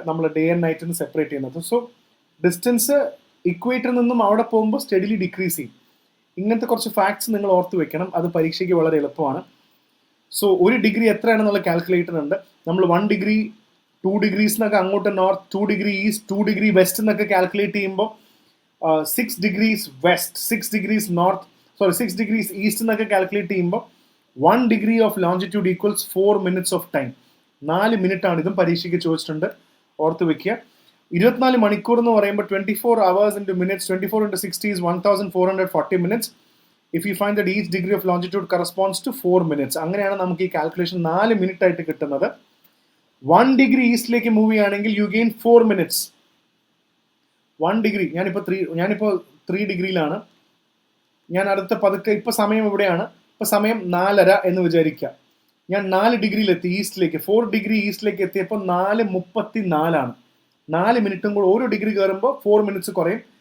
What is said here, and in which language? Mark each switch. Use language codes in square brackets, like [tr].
[ml] നമ്മൾ day and നൈറ്റിന് separate ചെയ്യുന്നത്. So distance ഇക്വേറ്ററിൽ നിന്നും അവിടെ പോകുമ്പോൾ സ്റ്റഡിലി ഡിക്രീസ് ചെയ്യും. ഇങ്ങനത്തെ കുറച്ച് ഫാക്ട്സ് നിങ്ങൾ ഓർത്ത് വെക്കണം. അത് പരീക്ഷയ്ക്ക് വളരെ എളുപ്പമാണ്. സോ 1 ഡിഗ്രി എത്രയാണെന്നുള്ള കാൽക്കുലേറ്റർ ഉണ്ട്. നമ്മൾ 1 ഡിഗ്രി 2 ഡിഗ്രീസ് എന്നൊക്കെ അങ്ങോട്ട് north, 2 degree east, 2 degree west എന്നൊക്കെ കാൽക്കുലേറ്റ് ചെയ്യുമ്പോൾ [en] 6 degrees west, 6 degrees north, 6 degrees east [ml] എന്നൊക്കെ കാൽക്കുലേറ്റ് ചെയ്യുമ്പോൾ [en] 1 degree of longitude equals 4 minutes of time. [ml] 4 മിനിറ്റാണ്. ഇതും പരീക്ഷയ്ക്ക് ചോദിച്ചിട്ടുണ്ട്, ഓർത്ത് വെക്കുക. 24 മണിക്കൂർ എന്ന് പറയുമ്പോൾ [en] 24 hours into minutes, 24 into 60 is 1440 minutes. If you find that each degree of longitude corresponds to 4 minutes, [ml] അങ്ങനെയാണ് നമുക്ക് ഈ കാൽക്കുലേഷൻ 4 മിനിറ്റ് ആയിട്ട് കിട്ടുന്നത്. 1 ഡിഗ്രി ഈസ്റ്റിലേക്ക് മൂവ് ചെയ്യുകയാണെങ്കിൽ [en] You gain 4 minutes. [ml] 1 ഡിഗ്രി, ഞാനിപ്പോൾ 3 ഡിഗ്രിയിലാണ്. ഞാൻ അടുത്ത പതുക്കെ, ഇപ്പൊ സമയം എവിടെയാണ്? ഇപ്പൊ സമയം 4:30 എന്ന് വിചാരിക്കുക. ഞാൻ 4 ഡിഗ്രിയിലെത്തി ഈസ്റ്റിലേക്ക്. 4 ഡിഗ്രി ഈസ്റ്റിലേക്ക് എത്തിയപ്പോൾ 4:34 4 മിനിറ്റും കൂടെ ഓരോ ഡിഗ്രി കയറുമ്പോൾ 4 minutes കുറയും.